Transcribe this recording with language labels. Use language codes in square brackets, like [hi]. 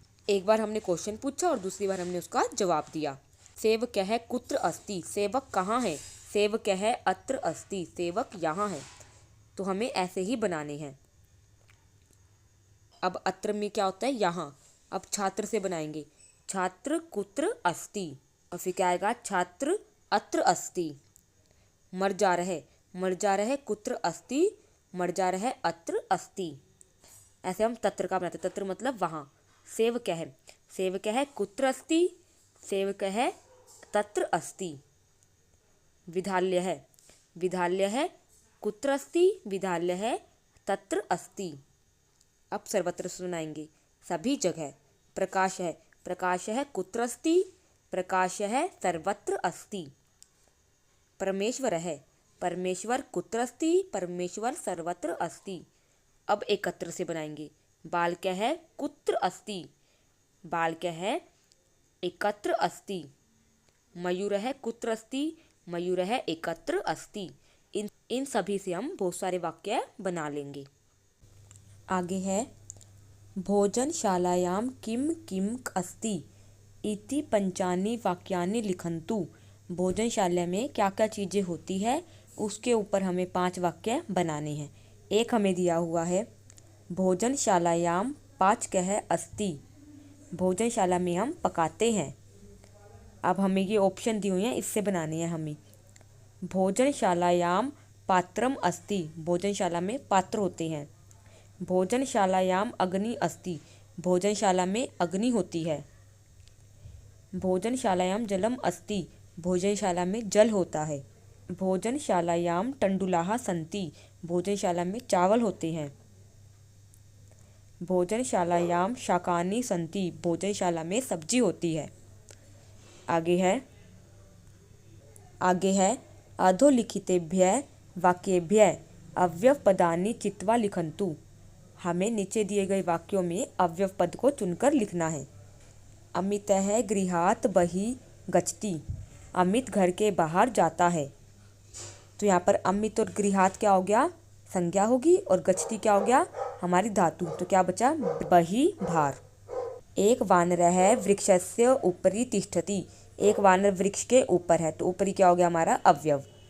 [hi] एक बार हमने क्वेश्चन पूछा और दूसरी बार हमने उसका जवाब दिया। [sa] सेवकः कुत्र अस्ति, [hi] सेवक कहाँ है, [sa] सेवकः अत्र अस्ति, [hi] सेवक यहाँ है। तो हमें ऐसे ही बनाने हैं। अब अत्र में क्या होता है, यहाँ। अब छात्र से बनाएंगे, [sa] छात्र कुत्र अस्ति, [hi] और फिर क्या आएगा, [sa] छात्र अत्र अस्ति। मर्जारः, मर्जारः कुत्र अस्ति, मर्जारः अत्र अस्ति। [hi] ऐसे हम तत्र का बनाते, तत्र मतलब वहाँ। [sa] सेवकः, सेवकः कुत्र अस्ति, सेवकः तत्र अस्ति। विद्यालयः, विद्यालयः कुत्र अस्ति, विद्यालयः तत्र अस्ति। [hi] अब सर्वत्र सुनाएंगे, सभी जगह। [sa] प्रकाशः, प्रकाशः कुत्र अस्ति, प्रकाशः सर्वत्र अस्ति। परमेश्वरः, परमेश्वर कुत्र अस्ति, परमेश्वर सर्वत्र अस्ति। [hi] अब एकत्र से बनाएंगे। [sa] बालकः कुत्र अस्ति, बालकः एकत्र अस्ति। मयूरः कुत्र अस्ति, मयूरः एकत्र अस्ति। [hi] इन सभी से हम बहुत सारे वाक्य बना लेंगे। आगे है [sa] भोजनशालायां किम किम अस्ति इति पंचानि वाक्यानि लिखन्तु। [hi] भोजनशाला में क्या क्या चीज़ें होती है उसके ऊपर हमें 5 वाक्य बनाने हैं। एक हमें दिया हुआ है [sa] भोजनशालायां पाचकः अस्ति, [hi] भोजनशाला में हम पकाते हैं। अब हमें ये ऑप्शन दिए हुए हैं, इससे बनाने हैं हमें। [sa] भोजनशालायां पात्रम अस्ति, [hi] भोजनशाला में पात्र होते हैं। [sa] भोजनशालायां अग्नि अस्ति, [hi] भोजनशाला में अग्नि होती है। [sa] भोजनशालायां जलम अस्ति, [hi] भोजनशाला में जल होता है। [sa] भोजनशालायां तंडुलाः सन्ति, [hi] भोजनशाला में चावल होते हैं। [sa] भोजनशालायां शाकानि सन्ति, [hi] भोजनशाला में सब्जी होती है। [sa] आगे है अधोलिखितेभ्यः वाक्येभ्यः अव्यव पदानि चित्वा लिखन्तु। [hi] हमें नीचे दिए गए वाक्यों में अव्यव पद को चुनकर लिखना है। [sa] अमितः गृहात् बहिः गच्छति, [hi] अमित घर के बाहर जाता है। तो यहाँ पर अमित और गृहात् क्या हो गया, संज्ञा होगी, और गच्छति क्या हो गया, हमारी धातु। तो क्या बचा, बहिः बाहर। [sa] एक वानरः वृक्षस्य उपरि तिष्ठति। [hi] एक वानर वृक्ष के ऊपर है, तो ऊपरी क्या हो गया हमारा अवयव।